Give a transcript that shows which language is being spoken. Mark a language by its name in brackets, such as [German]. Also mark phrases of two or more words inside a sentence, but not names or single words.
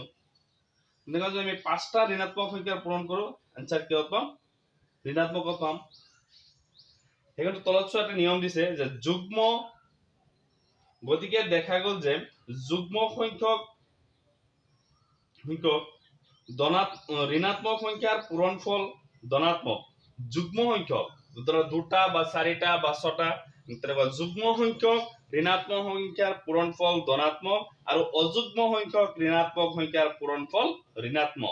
[Assamese] দেখো যদি আমি পাঁচটা ঋণাত্মক সংখ্যাৰ পূৰণ কৰো আনসার কি পাম ঋণাত্মক পাম। এখানে তলত একটা নিয়ম দিছে যে যুগ্ম, গতিকে দেখা গেল যে যুগ্ম সংখ্যক ঋণাত্মক সংখ্যার পূরণফল ধনাত্মক, যুগ্ম সংখ্যক ধরো দুটা বা চারিটা বা ছটা যুগ্ম সংখ্যক ঋণাত্মক সংখ্যার পূরণফল ধনাত্মক আর অযুগ্ম সংখ্যক ঋণাত্মক সংখ্যার পূরণফল ঋণাত্মক।